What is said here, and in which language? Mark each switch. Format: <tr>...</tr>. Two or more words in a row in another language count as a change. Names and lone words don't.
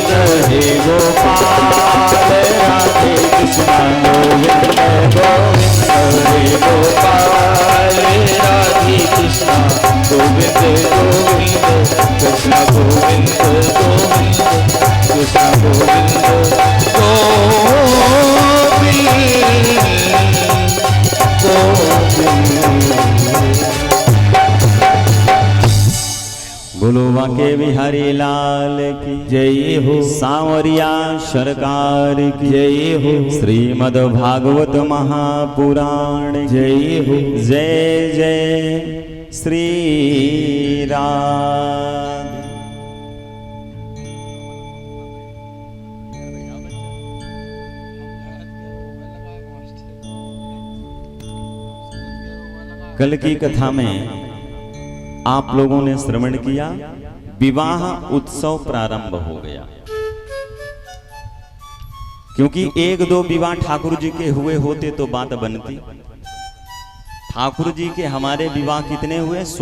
<hi>हे गोपाल राधे कृष्णा गोविंद गोविंद। हे गोपाल राधे कृष्णा गोविंद गोविंद। कृष्णा गोविंद गोविंद कृष्णा गोविंद बोलो बाके बिहारी लाल की जय हो। सांवरिया सरकार की जय हो। श्रीमद् भागवत महापुराण जय हो। जय जय श्री राम। कल की कथा में आप लोगों ने श्रवण किया, विवाह उत्सव प्रारंभ हो गया। क्योंकि एक दो विवाह ठाकुर जी के हुए होते तो बात बनती। ठाकुर जी के हमारे विवाह कितने हुए?</hi>